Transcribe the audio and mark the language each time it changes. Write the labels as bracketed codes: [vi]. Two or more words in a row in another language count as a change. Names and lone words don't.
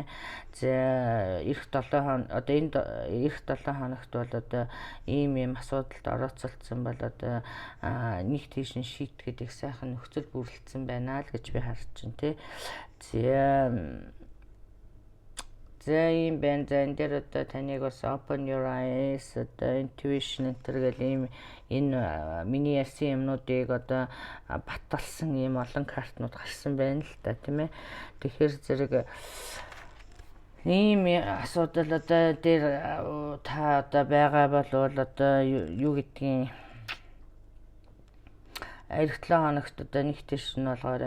[mn] За эх 7 хоног одоо энд эх 7 хоногт бол одоо ийм асуудалд орооцолцсон бол одоо нэг тийш нь шийтгэхэд их сайхан нөхцөл бүрэлдсэн байна л гэж би харж байна тий. За ийм байна. За энэ дээр одоо таныг бас [en] open your eyes [mn] одоо intuition гэл ийм энэ миний ярьсан юмнуудыг одоо баталсан ийм олон картнууд гарсан байна л да тийм ээ. Тэгэхээр зэрэг ийм асуудал одоо дээр та одоо байгаа бол одоо юу гэдгийг эх 7 хоногт одоо нэг тийш нь болгоорой.